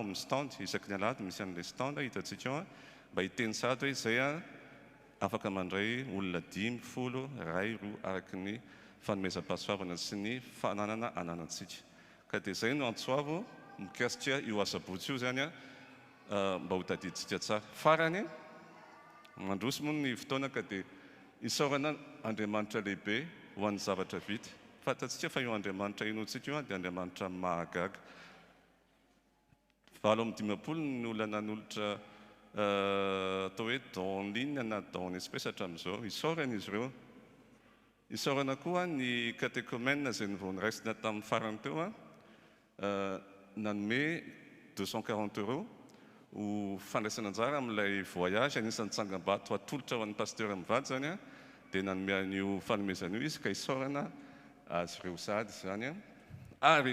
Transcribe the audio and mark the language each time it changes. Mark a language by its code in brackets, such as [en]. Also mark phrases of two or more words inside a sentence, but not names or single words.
[mg] amin'ny stand isaky ny alahady misy an'ilay stand hitantsika ao mba hiteny sady hoe izay afaka mandray olona 5, 10, 2, araky ny fanomezam-pahasoavana sy ny fananana ananantsika ka dia izay no antsoavo mikasika io asabotsy io zany mba ho tadiditsika tsara farany mandroso moa ny fotoana ka dia isaorana Andriamanitra lehibe ho an'ny zavatra vita fantatsika fa io Andriamanitra inoantsika io dia Andriamanitra mahagaga 7-20 ny olona nanolotra atao hoe [fr] dans ligne [mg] na [fr] dans espèce [mg] hatramin'izao isaorana izy ireo isaorana koa ny catéchomène izay nivoniraisina tamin'ny farany teo nanome 240 € ho fandraisana anjara amin'ilay voyage anisan'ny tsangam-bato atolotra ho an'ny pasteur mivady zany dia nanome an'io fanomezan'io izy ka isaorana azy ireo sady zany ary